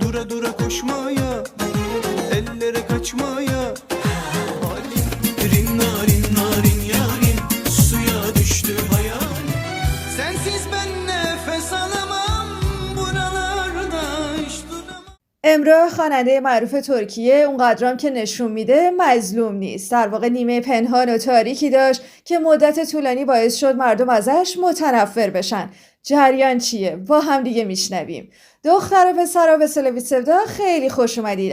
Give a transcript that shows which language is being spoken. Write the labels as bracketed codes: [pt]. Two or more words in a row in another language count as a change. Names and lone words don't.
[tr] Dura dura koşmaya, ellere kaçmaya. Rin narin narin yarim, suya düştü hayalim. Sensiz ben nefes alamam, buralarda hiç duramam. [fa] امراه خواننده معروف ترکیه اونقدرام که نشون میده مظلوم نیست. در واقع نیمه پنهان و تاریکی داشت که مدت طولانی باعث شد مردم ازش متنفر بشن. جریان چیه؟ با هم دیگه میشنویم. دختر و پسرا به سلبریتی سودا خیلی خوش اومدید.